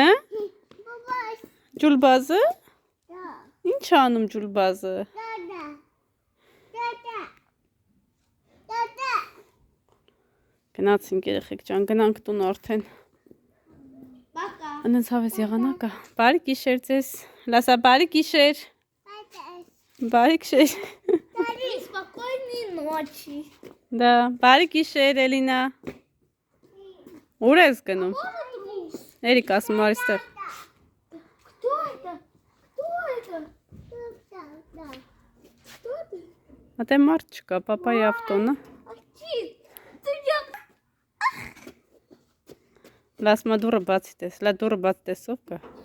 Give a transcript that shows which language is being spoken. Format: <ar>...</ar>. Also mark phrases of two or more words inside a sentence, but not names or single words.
<hy>Ջուլբազը։ Ինչ անում ջուլբազը։ Գնացինք երեխեք ջան, գնանք տուն արդեն։</hy> <ru>Пока.</ru> <hy>Անենց հավես եղանակա։ Բարի գիշեր ձեզ։ Լասա բարի գիշեր։ Բարի գիշեր։</hy> <ru>Спокойной ночи. Да,</ru> <hy>բարի գիշեր Էլինա։ Ուր ես գնում։ Էրիկ ասում արիստեղ։</hy> <ru>Кто это?</ru> <hy>Ատե մարդ չկա, պապայի ավտոնը։ Լասմա դուրը բացի տես, լա դուրը բացի տեսով կա։</hy>